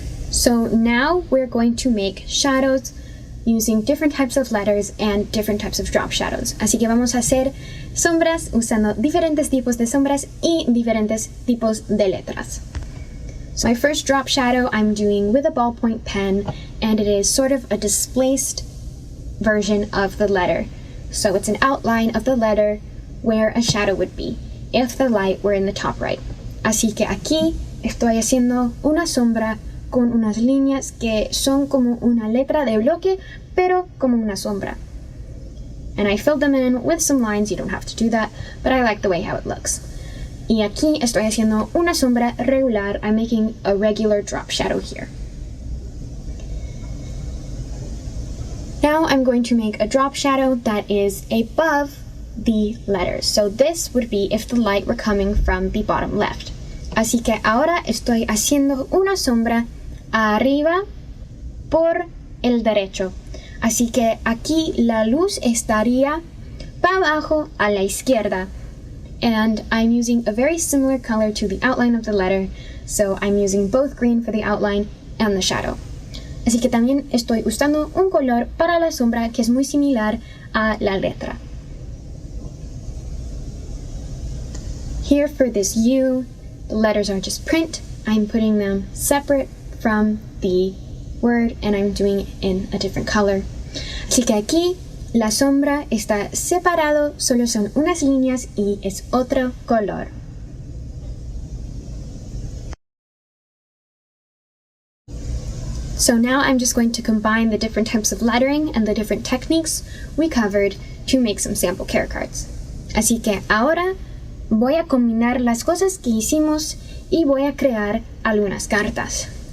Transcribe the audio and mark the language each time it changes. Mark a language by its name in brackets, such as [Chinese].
[English] So now we're going to make shadows using different types of letters and different types of drop shadows. [Spanish] Así que vamos a hacer sombras usando diferentes tipos de sombras y diferentes tipos de letras. [English] So my first drop shadow I'm doing with a ballpoint pen, and it is sort of a displaced version of the letter. So it's an outline of the letter where a shadow would be if the light were in the top right. [Spanish] Así que aquí estoy haciendo una sombra con unas líneas que son como una letra de bloque, pero como una sombra. [English] And I filled them in with some lines. You don't have to do that, but I like the way how it looks. [Spanish] Y aquí estoy haciendo una sombra regular. [English] I'm making a regular drop shadow here. Now I'm going to make a drop shadow that is above the letters. So this would be if the light were coming from the bottom left. [Spanish] Así que ahora estoy haciendo una sombra arriba por el derecho. Así que aquí la luz estaría para abajo a la izquierda. [English] And I'm using a very similar color to the outline of the letter. So I'm using both green for the outline and the shadow. [Spanish] Así que también estoy usando un color para la sombra que es muy similar a la letra. [English] Here for this U, the letters are just print. I'm putting them separate from the word and I'm doing it in a different color. [Spanish] Así que aquí la sombra está separado, solo son unas líneas y es otro color. [English] So now I'm just going to combine the different types of lettering and the different techniques we covered to make some sample care cards. [Spanish] Así que ahora voy a combinar las cosas que hicimos y voy a crear algunas cartas.